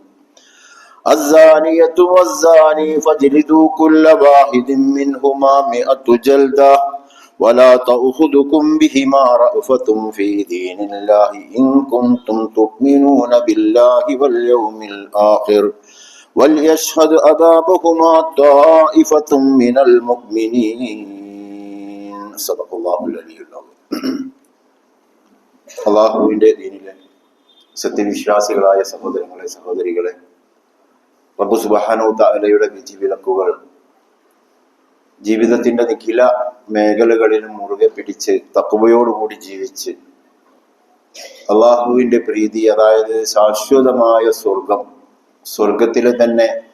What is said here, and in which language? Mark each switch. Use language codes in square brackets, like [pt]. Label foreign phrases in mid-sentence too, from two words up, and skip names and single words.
[ar] الزانية والزاني فاجلدوا كل واحد منهما 100 جلدة ولا تأخذكم بهما رأفة في دين الله إن كنتم تؤمنون بالله واليوم الآخر وليشهد عذابهما طائفة من المؤمنين صدق الله العلي العظيم. [ml] അല്ലാഹുവിന്റെ ദീനിലെ സത്യവിശ്വാസികളായ സഹോദരങ്ങളെ സഹോദരികളെ, റബ്ബ് [ar] سبحانه تعالى [ml] വിധിവിലക്കുകൾ ജീവിതത്തിന്റെ നിഖില മേഖലകളിലും മുറുകെ പിടിച്ച് തഖ്വയോടുകൂടി ജീവിച്ച് അള്ളാഹുവിന്റെ പ്രീതി, അതായത് ശാശ്വതമായ സ്വർഗത്തിലെ തന്നെ